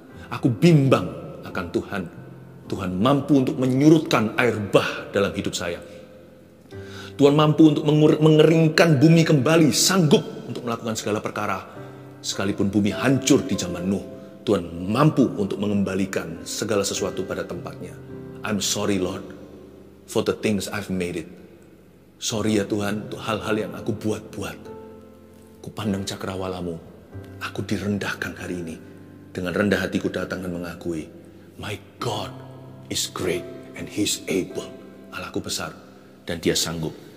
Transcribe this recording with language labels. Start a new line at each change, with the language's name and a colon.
Indonesian: Aku bimbang akan Tuhan. Tuhan mampu untuk menyurutkan air bah dalam hidup saya. Tuhan mampu untuk mengeringkan bumi kembali, sanggup untuk melakukan segala perkara. Sekalipun bumi hancur di zaman Nuh, Tuhan mampu untuk mengembalikan segala sesuatu pada tempatnya.
English: I'm sorry Lord, for the things I've made it.
Indonesian: Sorry ya Tuhan, untuk hal-hal yang aku buat-buat. Ku pandang cakrawala-Mu, aku direndahkan hari ini. Dengan rendah hatiku datang dan mengakui,
English: my God is great and He's able.
Indonesian: Allahku besar dan Dia sanggup.